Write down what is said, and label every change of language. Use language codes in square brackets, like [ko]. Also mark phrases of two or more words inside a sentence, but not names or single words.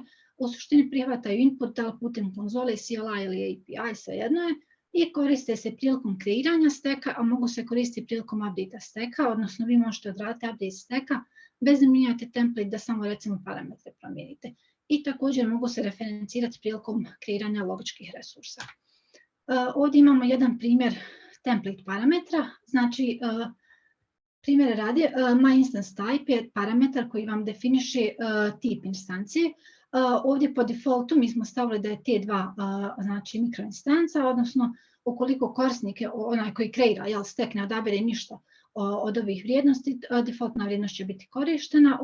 [bs] U suštini prihvataju input da li putem konzole, CLI ili API, svejedno je, i koriste se prilikom kreiranja steka, a mogu se koristiti prilikom update steka, odnosno vi možete odraditi update steka bez da mijenjate template da samo recimo parametre promijenite. I također mogu se referencirati prilikom kreiranja logičkih resursa. Ovdje imamo jedan primjer template parametra, znači primjer radi, [en] my instance type [bs] je parametar koji vam definiše tip instancije. Ovdje po defaultu mi smo stavili da je T2 znači mikroinstanca, odnosno ukoliko korisnik je onaj koji kreira stack ne odabere ništa od ovih vrijednosti, defaultna vrijednost će biti korištena.